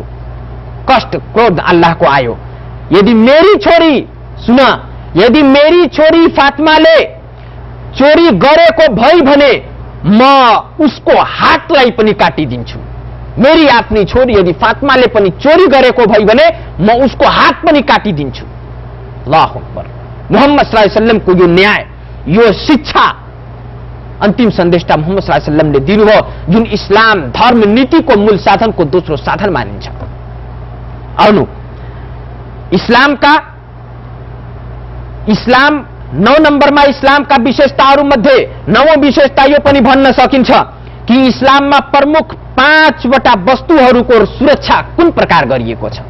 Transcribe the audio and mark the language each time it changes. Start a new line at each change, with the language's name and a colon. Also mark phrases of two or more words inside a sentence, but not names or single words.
Nepali: कष्ट, क्रोध अल्लाहको आयो। यदि मेरी छोरी फातिमाले चोरी गरेको भई भने म उसको हातलाई पनि काटिदिन्छु। मेरी आफ्नी छोरी यदि फातिमाले पनि चोरी गरेको भई भने म उसको हात पनि काटिदिन्छु।
Arabic: الله أكبر.
Nepali: मोहम्मद
Arabic: صلى الله عليه وسلم
Nepali: यो न्याय, यो शिक्षा अन्तिम सन्देशता मोहम्मद
Arabic: صلى الله عليه وسلم
Nepali: दिनुभयो, जुन इस्लाम धर्म नीतिको मूल साधनको दोस्रो साधन मानिन्छ। आउनु, इस्लाम 9 नम्बरमा इस्लामका विशेषताहरू मध्ये 9औं विशेषता यो पनि भन्न सकिन्छ कि इस्लाममा प्रमुख 5 वटा वस्तुहरूको सुरक्षा कुन प्रकार गरिएको छ।